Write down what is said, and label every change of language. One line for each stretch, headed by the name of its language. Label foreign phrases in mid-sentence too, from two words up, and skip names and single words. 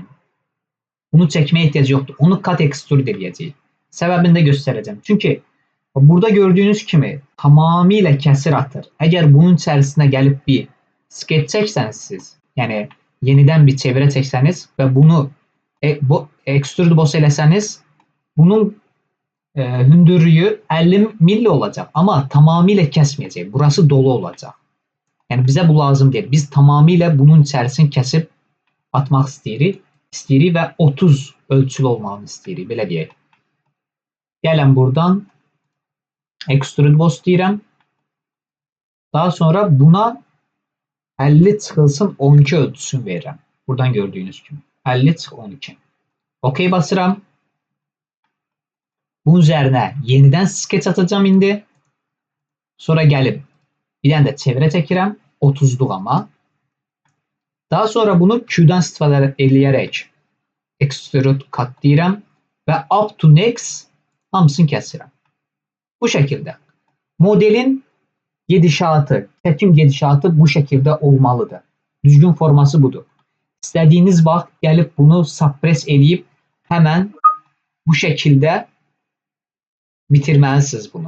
Azerbaijani: Bunu çəkməyə ehtiyac yoxdur. Onu
English: cut extrude
Azerbaijani: edəcəyik. Səbəbini də göstərəcəm. Çünki burada gördüyünüz kimi tamamilə kəsir atır. Əgər bunun içərisinə gəlib bir sketch çəksəniz siz, yəni yenidən bir çevirə çəksəniz və bunu
English: extrude boss
Azerbaijani: eləsəniz, bunun hündürlüğü 50 milli olacak
Turkish: ama tamamıyla
Azerbaijani: kəsməyəcək. Burası dolu olacaq. Yəni bizə bu lazım deyil. Biz tamamilə bunun içərisini kəsib atmaq istəyirik və 30 ölçülü olmağını istəyirik, belə deyək. Gəlin buradan
English: extrude boss
Azerbaijani: deyirəm. Daha sonra buna 50 çıxılsın 12 ölçüsünü verirəm. Buradan gördüyünüz kimi 50 çıx 12. OK basıram. Bunun üzərinə yenidən sketch atacağım indi. Sonra gəlib bir dənə də çevrə çəkirəm. 30'luq amma. Daha sonra bunu Q'dan istifadə eləyərək
English: extrude cut
Azerbaijani: deyirəm və
English: up to next
Azerbaijani: hamısını kəsirəm. Bu şəkildə. Modelin gedişatı, çəkim gedişatı bu şəkildə olmalıdır. Düzgün forması budur. İstədiyiniz vaxt gəlib bunu suppress eləyib həmən bu şəkildə bitirməlisiniz bunu.